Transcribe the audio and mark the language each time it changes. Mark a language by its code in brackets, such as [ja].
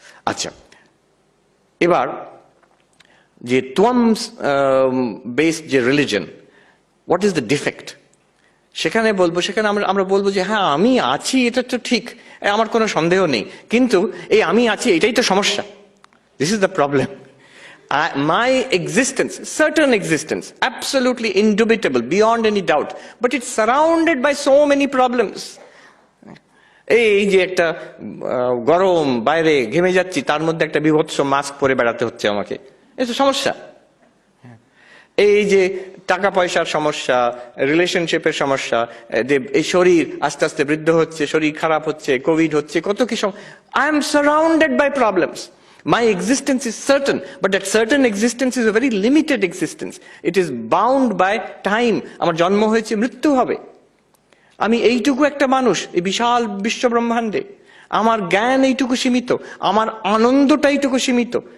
[bn] আচ্ছা, এবার যে তোয়াম বেসড যে religion, [en] what is the defect, [bn] সেখানে আমরা বলবো যে হ্যাঁ আমি আছি, এটা তো ঠিক, আমার কোনো সন্দেহ নেই, কিন্তু এই আমি আছি এটাই তো সমস্যা। [en] This is the problem. My existence, certain existence, absolutely indubitable, beyond any doubt, but it's surrounded by so many problems. [bn] এই যে একটা গরম, বাইরে ঘেমে যাচ্ছি, তার মধ্যে একটা বিভৎস মাস্ক পরে বেড়াতে হচ্ছে আমাকে, এই তো সমস্যা। এই যে টাকা পয়সার সমস্যা, রিলেশনশিপের সমস্যা, এই শরীর আস্তে আস্তে বৃদ্ধ হচ্ছে, শরীর খারাপ হচ্ছে, কোভিড হচ্ছে, কত কি [en] I am surrounded by problems. My existence is certain, but that certain existence is a very limited existence. It is bound by time. [bn] আমার জন্ম হয়েছে, মৃত্যু হবে। আমি এইটুকু একটা মানুষ এই বিশাল বিশ্ব ব্রহ্মাণ্ডে, আমার জ্ঞান এইটুকু সীমিত, আমার আনন্দটা এইটুকু সীমিত।